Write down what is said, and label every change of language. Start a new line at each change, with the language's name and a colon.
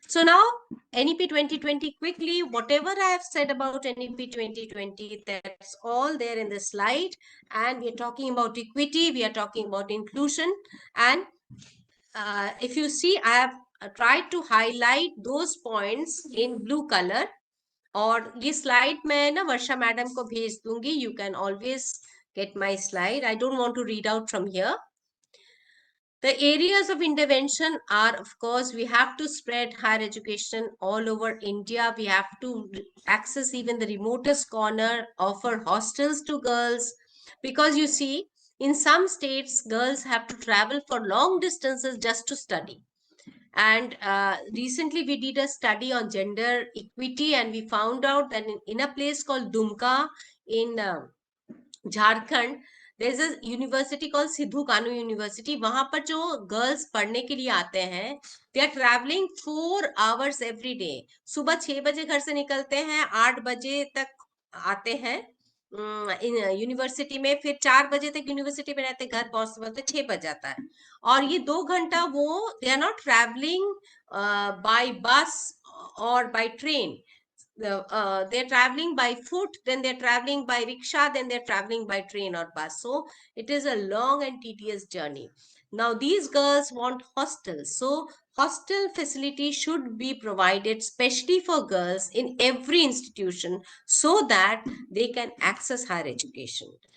English: So now NEP 2020, quickly, whatever I have said about NEP 2020, that's all there in the slide. And we are talking about equity, we are talking about inclusion. And if you see, I have tried to highlight those points in blue color.
Hindi: और ये slide मैं ना वर्षा madam को भेज दूंगी.
English: You can always get my slide. I don't want to read out from here. The areas of intervention are, of course, we have to spread higher education all over India. We have to access even the remotest corner, offer hostels to girls, because you see, in some states, girls have to travel for long distances just to study. And recently we did a study on gender equity, and we found out that in a place called Dumka in Jharkhand, there's a university called Sidhu Kanu University.
Hindi: वहां पर जो girls पढ़ने के लिए आते हैं,
English: they are traveling 4 hours every day.
Hindi: सुबह 6 बजे घर से निकलते हैं, 8 बजे तक आते हैं यूनिवर्सिटी में, फिर 4 बजे तक यूनिवर्सिटी में रहते, घर पहुंचते 6 बज जाता है. और ये 2 घंटा वो
English: They are not travelling by bus और by train. They're traveling by foot, then they're traveling by rickshaw, then they're traveling by train or bus. So it is a long and tedious journey. Now these girls want hostels. So hostel facility should be provided especially for girls in every institution so that they can access higher education.